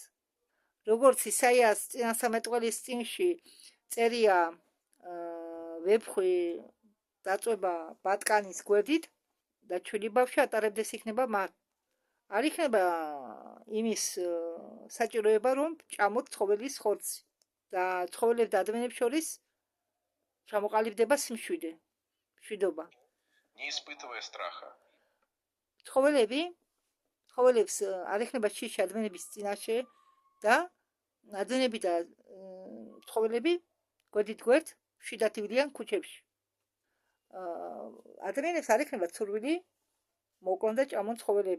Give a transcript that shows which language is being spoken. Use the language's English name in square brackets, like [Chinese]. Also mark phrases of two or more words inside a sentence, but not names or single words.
[Georgian] როგორც ისაიას წინასამეტყველის წიგნში წერია ვეფხვი დაწვება ბატკანის გვერდით და ჩვენი ბავშვი ატარებდეს იქნება მათ. არ იქნება იმის საჭიროება, რომ ჭამოთ ცხოველის ხორცი და ცხოველებს და ადამიანებს შორის ჩამოყალიბდება მშვიდობა. [Russian] Не испытывая страха. [Georgian] ცხოველებს არ იქნება შიში ადამიანების წინაშე და ადამიანები და ცხოველები გვერდით მშვიდად ივლიან ქუჩებში. ადამიანებს არ იქნება ცურვილი მოკლონ და ჭამონ ცხოველები.